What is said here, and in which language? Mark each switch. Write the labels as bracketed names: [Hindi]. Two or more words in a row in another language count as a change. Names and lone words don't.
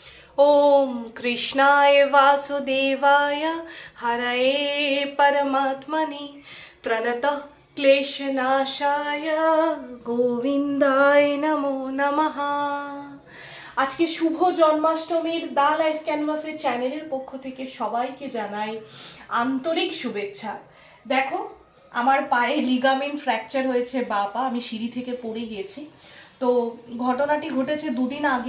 [Sanskrit] ओम कृष्णाय वासुदेवाय हरये परमात्मने प्रणतः क्लेशनाशाय गोविंदाय नमो नमः। [Bangla] আজকে শুভ জন্মাষ্টমীর দা লাইফ ক্যানভাসের চ্যানেলের পক্ষ থেকে সবাইকে জানাই আন্তরিক শুভেচ্ছা। দেখো, আমার পায়ে [English] ligament fracture [Bangla] হয়েছে, বা পা, আমি সিঁড়ি থেকে পড়ে গিয়েছি। তো ঘটনাটি ঘটেছে দুদিন আগে।